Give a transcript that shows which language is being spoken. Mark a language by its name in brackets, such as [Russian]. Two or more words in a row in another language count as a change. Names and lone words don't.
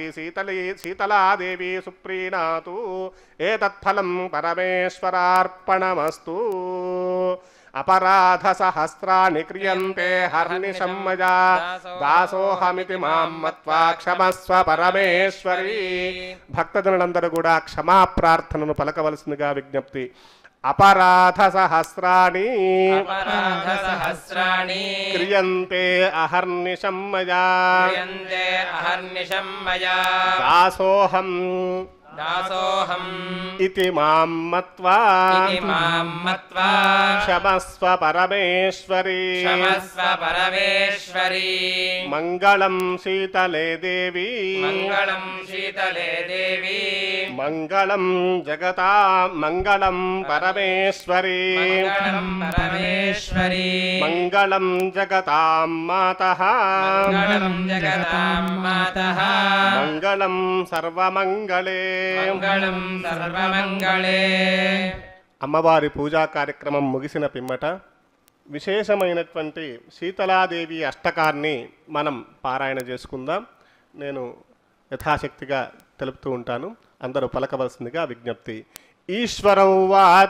[Sanskrit] సీతలాదేవి సుప్రీణాతు ఏతత్ఫలం పరమేశ్వరార్పణమస్తు అపరాధ సహస్రాణి క్రియంతే హర్నిశం మయా దాసోహమితి మాం మత్వా క్షమస్వ పరమేశ్వరీ [Telugu] భక్తజనులందరూ కూడా క్షమా ప్రార్థనను పలకవలసిందిగా విజ్ఞప్తి [Sanskrit] అపరాధ సహస్రాణి క్రియంతే అహర్నిశం మయా దాసోహం इति मां मत्वा इति मां मत्वा क्षमस्व परमेश्वरी क्षमस्व परमेश्वरी मङ्गलं शीतले देवी मङ्गलं शीतले देवी मङ्गलं जगतां मङ्गलं परमेश्वरी मङ्गलं परमेश्वरी मङ्गलं जगतां मातः मङ्गलं जगतां मातः मङ्गलं सर्वमङ्गले मङ्गलं सर्वमङ्गले [Telugu] అమ్మవారి పూజా కార్యక్రమం ముగిసిన పిమ్మట విశేషమైనటువంటి శీతలాదేవి అష్టకాన్ని మనం పారాయణ చేసుకుందాం. నేను యథాశక్తిగా తెలుపుతూ ఉంటాను, అందరూ పలకవలసిందిగా విజ్ఞప్తి. [Sanskrit] ఈశ్వర ఉవాచ